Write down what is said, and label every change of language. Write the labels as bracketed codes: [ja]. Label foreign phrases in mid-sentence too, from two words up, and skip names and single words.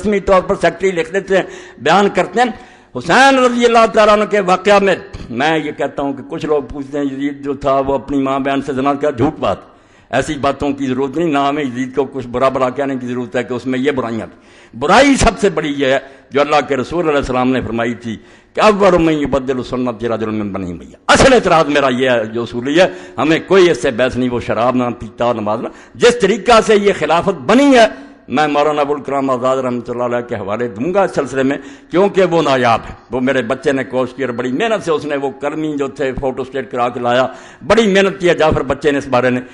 [ur] رسمی طور پر سیکرٹری لکھ دیتے ہیں، بیان کرتے ہیں۔ حسین [ar] رضی اللہ تعالیٰ عنہ [ur] کے واقعہ میں یہ کہتا ہوں کہ کچھ لوگ پوچھتے ہیں یزید جو تھا وہ اپنی ماں بہن سے زنا کیا، جھوٹ بات، ایسی باتوں کی ضرورت نہیں، نہ ہمیں یزید کو کچھ برا برا کہنے کی ضرورت ہے کہ اس میں یہ برائیاں تھیں۔ برائی سب سے بڑی یہ ہے جو اللہ کے رسول [ar] علیہ السلام [ur] نے فرمائی تھی کہ [ar] اول من یبدل سنت رجل من بنی امیہ۔ [ur] اصل اعتراض میرا یہ ہے جو اصولی ہے، ہمیں کوئی اس سے بحث نہیں، وہ شراب نہ پیتا نماز نہ، جس طریقہ سے یہ خلافت بنی ہے میں مولانا ابوالکلام آزاد [ar] رحمۃ اللہ علیہ [ur] کے حوالے دوں گا اس سلسلے میں، کیونکہ وہ نایاب ہے۔ وہ میرے بچے نے کوشش کی اور بڑی محنت سے اس نے وہ کرمی جو تھے فوٹو اسٹیٹ کرا کے لایا، بڑی محنت کی ہے جعفر بچے نے اس بارے میں۔